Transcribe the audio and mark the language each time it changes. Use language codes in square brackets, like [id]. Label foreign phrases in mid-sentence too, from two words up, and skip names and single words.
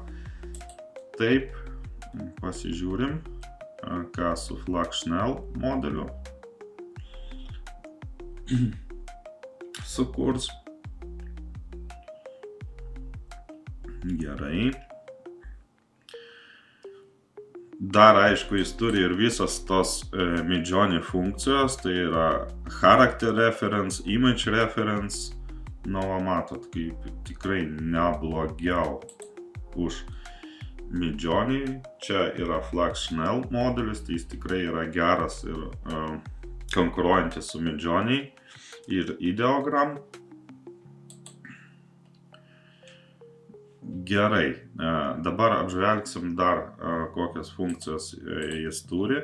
[lt] Taip, pasižiūrim, ką su Flux Schnell modeliu sukurs. Gerai. Dar aišku, jis turi ir visas tos Midjourney funkcijos, tai yra [en] character reference, image reference. [lt] Nu, matot, kaip tikrai neblogiau už Midjourney. Čia yra Flux Schnell modelis, tai jis tikrai yra geras ir konkuruojantis su Midjourney ir Ideogram. Gerai, dabar apžvelgsim dar kokias funkcijas jis turi.